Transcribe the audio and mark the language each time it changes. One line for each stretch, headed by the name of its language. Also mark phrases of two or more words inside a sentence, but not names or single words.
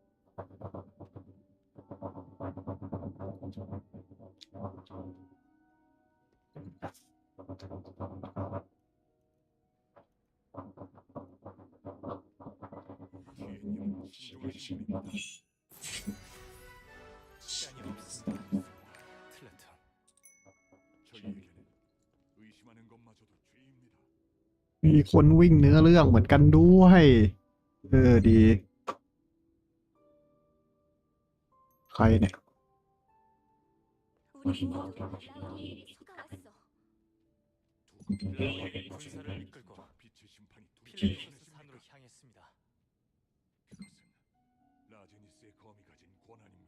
Korean: 비행님은 진정하십니까? 시간이 없습니다. 틀레튼, 저희에게는 의심하는 것마저도 죄입니다.
Thai: มีคนวิ่งเนื้อเรื่องเหมือนกันด้วยดี ใครเนี่ย
Korean: 우리 모두 라우리에게 속아왔어. 라우리의 군사를 이끌고 빛의 심판이 필레이소스 산으로 향했습니다. 그것은 라제니스의 검이 가진 권한입니다.